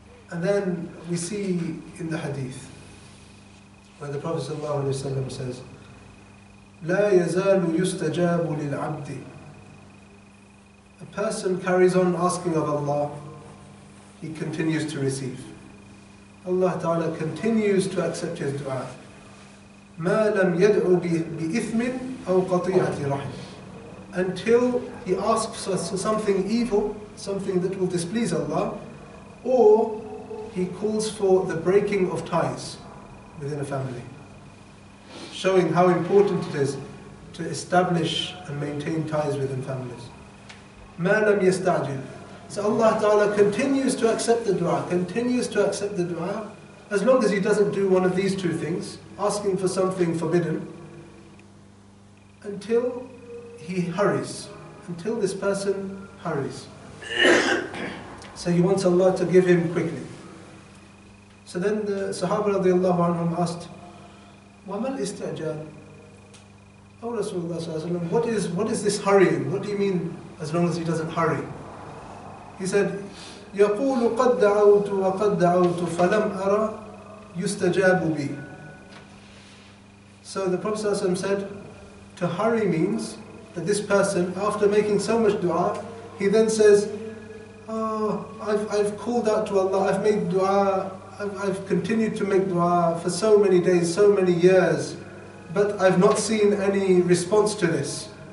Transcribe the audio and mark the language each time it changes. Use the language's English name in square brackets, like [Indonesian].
[English] And then we see in the Hadith, where the Prophet ﷺ says, [Arabic] لا يزال يستجاب للعبد. [English] A person carries on asking of Allah, he continues to receive. Allah Ta'ala continues to accept his dua. [Arabic] ما لم يدعو بإثم أو قطيعة رحم. [English] Until he asks us for something evil, something that will displease Allah, or he calls for the breaking of ties within a family, showing how important it is to establish and maintain ties within families. [Arabic] مَا لَمْ يَسْتَعْجِلْ. [English] So Allah Ta'ala continues to accept the dua, continues to accept the dua, as long as he doesn't do one of these two things, asking for something forbidden, until he hurries, until this person hurries. So he wants Allah to give him quickly. So then the Sahaba radiallahu anhum asked, [Arabic] وَمَا الْإِسْتِعْجَالِ? [English] Oh Rasulullah sallallahu alaihi wasallam, what is this hurrying? What do you mean as long as he doesn't hurry? He said, [Arabic] يَقُولُ قَدْ دَعَوْتُ وَقَدْ دَعَوْتُ فَلَمْ أَرَى يُسْتَجَابُ بِي. [English] So the Prophet ﷺ said, to hurry means that this person, after making so much dua, he then says, oh, I've called out to Allah, I've made dua, I've continued to make dua for so many days, so many years, but I've not seen any response to this.